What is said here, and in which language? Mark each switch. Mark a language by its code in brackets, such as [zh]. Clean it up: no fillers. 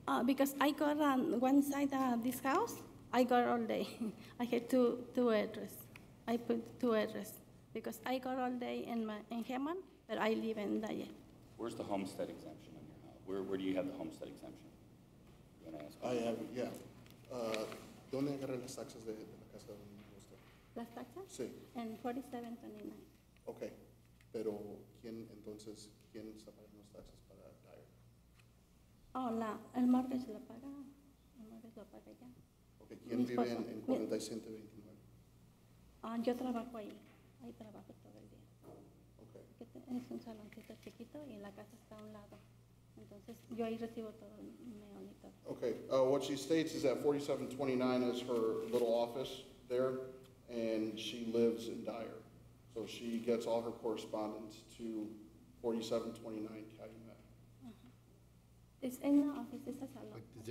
[en] Because I got on one side this house, I got all day. I had two address. I put two address because I got all day in Hammond, but I live in Dyer. Where's the homestead exemption on your house? Where do you have the homestead exemption? You want to ask? I have, yeah. [es] ¿Dónde agarran las taxas de la casa donde usted? Las taxas? Sí, En 4729. ok. Pero, ¿quién está pagando las taxas para Dyer? Oh, el mortgage lo paga. El mortgage lo paga ya. Ok, ¿quién Mi vive esposo. en 4729? Yo trabajo ahí. Ahí trabajo todo el día. Ok. Es un saloncito chiquito y la casa está a un lado. Entonces, yo ahí recibo todo el mail y todo. [en] Okay, what she states is that 4729 is her little office there, and she lives in Dyer. So she gets all her correspondence to 4729 Calumet. It's in the office, it's a salon.